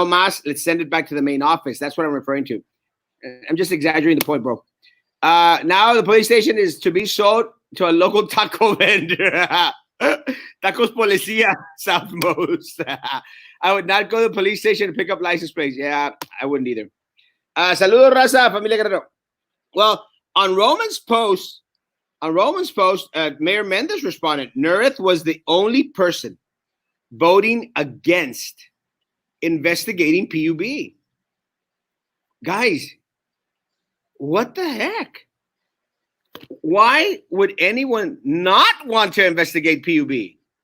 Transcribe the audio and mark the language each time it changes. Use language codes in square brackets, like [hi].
[es] No mas, [en] let's send it back to the main office. That's what I'm referring to. I'm just exaggerating the point, bro. Now the police station is to be sold to a local taco vendor. Tacos Policia, Southmost. I would not go to the police station to pick up license plates. Yeah, I wouldn't either. [es] Saludos, raza, familia Guerrero. [en] Well, on Roman's post, Mayor Mendez responded, Nerith was the only person voting against investigating PUB. Guys, what the heck? Why would anyone not want to investigate PUB?